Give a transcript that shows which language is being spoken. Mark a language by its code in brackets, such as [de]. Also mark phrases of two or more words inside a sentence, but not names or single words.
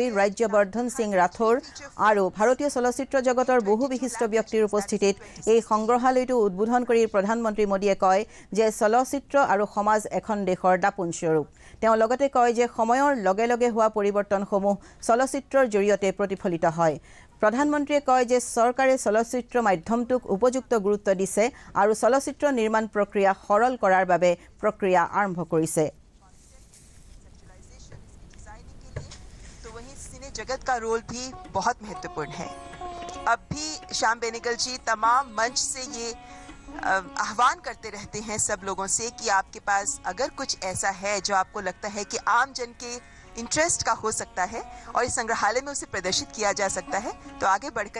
[as] ৰাজ্যবৰ্ধন সিং ৰাথোৰ আৰু ভাৰতীয় চলচ্চিত্ৰ জগতৰ বহু বিশিষ্ট ব্যক্তিৰ উপস্থিতিত এই সংগ্ৰহালয়টো উদ্বোধন কৰি প্ৰধানমন্ত্ৰী মোদীয়ে কয় যে চলচ্চিত্ৰ আৰু সমাজ এখন দেশৰ দাপোন স্বৰূপ তেওঁ লগতে কয় যে সময়ৰ লগে লগে হোৱা পৰিৱৰ্তনসমূহ চলচ্চিত্ৰৰ জৰিয়তে প্ৰতিফলিত হয় প্ৰধানমন্ত্ৰীয়ে কয় যে চৰকাৰে চলচ্চিত্ৰ মাধ্যমটোক উপযুক্ত গুৰুত্ব দিছে আৰু চলচ্চিত্ৰ নিৰ্মাণ প্ৰক্ৰিয়া সৰল কৰাৰ বাবে প্ৰক্ৰিয়া আৰম্ভ কৰিছে [hi] तो वहीं सिने जगत का रोल भी बहुत महत्वपूर्ण है अब भी श्याम बेनेगल जी तमाम मंच से ये आह्वान करते रहते हैं सब लोगों से कि आपके पास अगर कुछ ऐसा है जो आपको लगता है कि आम जन के इंटरेस्ट का हो सकता है और इस संग्रहालय में उसे प्रदर्शित किया जा सकता है तो आगे बढ़कर